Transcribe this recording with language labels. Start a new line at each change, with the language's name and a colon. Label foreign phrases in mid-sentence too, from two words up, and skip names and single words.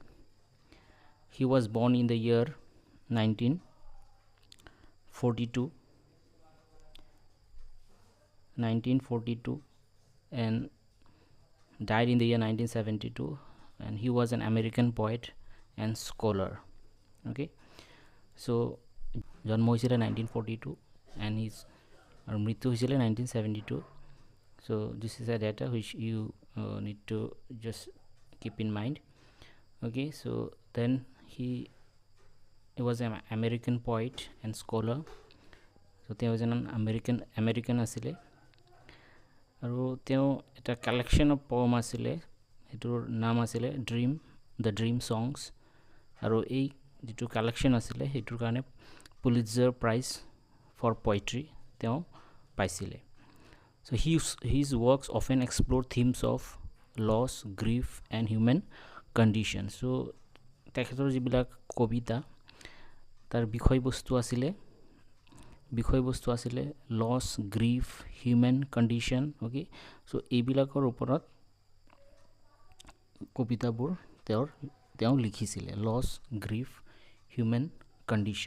English: He was born in the year 1942 and died in the year 1972, and he was an American poet and scholar. Okay, so
Assamese: জন্ম হৈছিলে
English: 1942 and his
Assamese: মৃত্যু হৈছিলে
English: 1972. So this is a data which you need to just keep in mind. Okay, so then he was an American poet and scholar.
Assamese: So তেওঁ এজন American আছিলে আৰু তেওঁ এটা
English: collection of poem
Assamese: আছিলে, সেইটোৰ নাম আছিলে দ্য ড্ৰিম songs, আৰু এই যিটো কালেকশ্যন আছিলে সেইটোৰ কাৰণে পুলিটজাৰ প্ৰাইজ ফৰ পয়েট্ৰি তেওঁ পাইছিলে.
English: So his works often explore themes of loss, grief and human condition.
Assamese: So তেখেতৰ যিবিলাক কবিতা তাৰ বিষয়বস্তু আছিলে
English: loss, grief, human condition. okay, so'
Assamese: এইবিলাকৰ ওপৰত কবিতাবোৰ তেওঁ লিখিছিলে,
English: loss, grief, human condition.